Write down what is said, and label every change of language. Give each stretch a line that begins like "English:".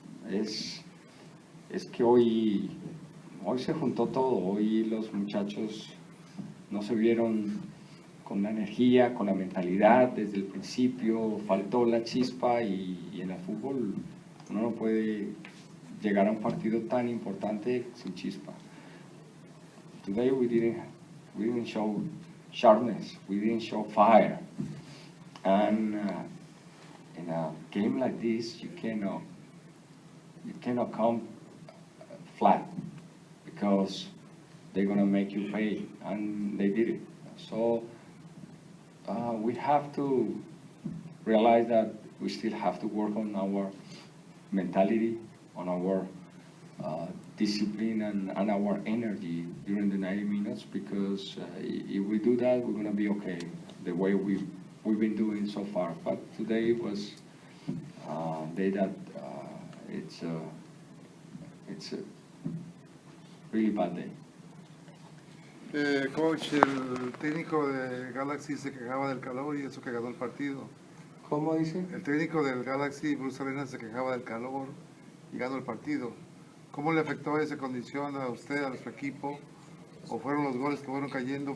Spanish: Es que hoy se juntó todo. Hoy los muchachos no se vieron con la energía, con la mentalidad desde el principio, faltó la chispa, y en el fútbol uno no puede llegar a un partido tan importante sin chispa.
English: Today we didn't show sharpness, we didn't show fire, and in a game like this you cannot come flat, because they're gonna make you pay, and they did it. So we have to realize that we still have to work on our mentality, on our discipline and our energy during the 90 minutes, because if we do that, we're gonna be okay, the way we've been doing so far. But today was a day that it's a really bad day.
Spanish: Coach, el técnico de Galaxy se quejaba del calor y eso que ganó el partido. ¿Cómo dice? El técnico del Galaxy, Bruce Arenas, se quejaba del calor y ganó el partido. ¿Cómo le afectó esa condición a usted, a nuestro equipo? ¿O fueron los goles que fueron cayendo?